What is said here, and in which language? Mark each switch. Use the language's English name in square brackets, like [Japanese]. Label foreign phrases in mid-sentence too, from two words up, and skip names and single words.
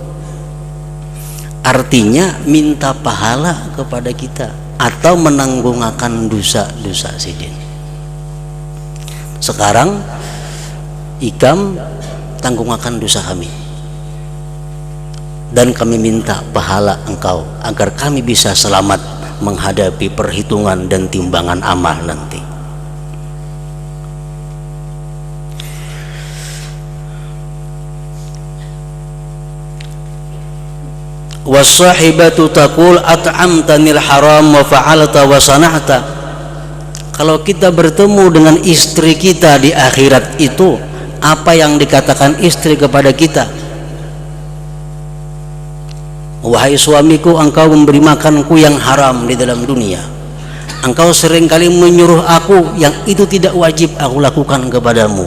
[Indonesian] Artinya minta pahala kepada kita atau menanggungakan dosa-dosa sidin. Sekarang ikam tanggungakan dosa kami dan kami minta pahala engkau agar kami bisa selamat menghadapi perhitungan dan timbangan amal nanti. [Arabic] وصاحبته تقول أطعمتني الحرام وفعلت وصنعت. [Indonesian] Kalau kita bertemu dengan istri kita di akhirat itu, apa yang dikatakan istri kepada kita? Wahai suamiku, engkau memberi makanku yang haram di dalam dunia. Engkau seringkali menyuruh aku yang itu tidak wajib aku lakukan kepadamu.